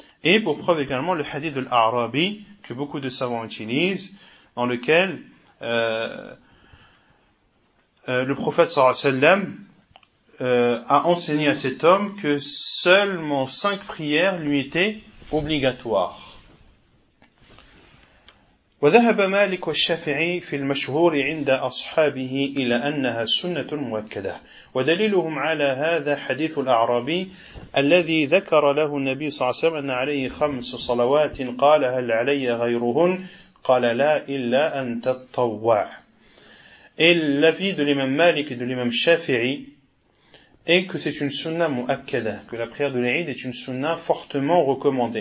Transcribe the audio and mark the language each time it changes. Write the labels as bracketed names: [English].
[French] Et pour preuve également le hadith de l'Arabi, que beaucoup de savants utilisent, dans lequel le prophète sallallahu alayhi wa sallam a enseigné à cet homme que seulement 5 prières lui étaient obligatoires. [Arabic] وذهب مالك والشافعي في المشهور عند أصحابه إلى أنها سنة مؤكدة ودليلهم على هذا حديث الأعرابي الذي ذكر له النبي صلى الله عليه وسلم أن عليه 5 صلوات قال هل علي غيرهن قال لا إلا أن تطوع. [French] L'avis de l'imam Malik et de l'imam Shafi'i est que c'est une sunna mu'akkada, que la prière de l'Aïd est une sunna fortement recommandée.